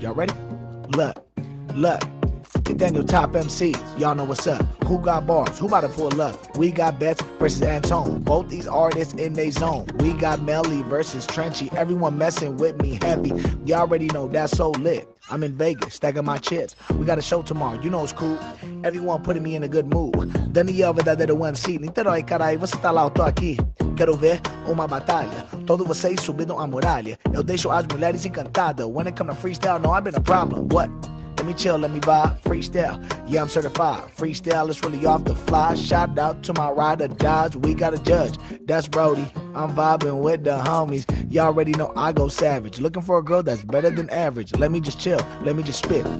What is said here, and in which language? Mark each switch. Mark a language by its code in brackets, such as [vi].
[en] Y'all ready? Look. The Daniels Top Mcs. Y'all know what's up. Who got bars? Who about to pull up? We got Betts versus Antone. Both these artists in their zone. We got Melly versus Trenchy. Everyone messing with me heavy. Y'all already know that's so lit. I'm in Vegas, stacking my chips. We got a show tomorrow. You know it's cool. Everyone putting me in a good mood. [pt] Daniel verdadeiro MC. Niterói, carai, você tá lá, eu tô aqui. Quero ver uma batalha. Todos vocês subindo a muralha. Eu deixo as mulheres encantadas. [en] When it come to freestyle, no, I've been a problem. What? Let me chill, let me vibe, freestyle. Yeah, I'm certified. Freestyle is really off the fly. Shout out to my rider, Dodge. We got a judge. That's Brody. I'm vibing with the homies. Y'all already know I go savage. Looking for a girl that's better than average. Let me just chill. Let me just spit.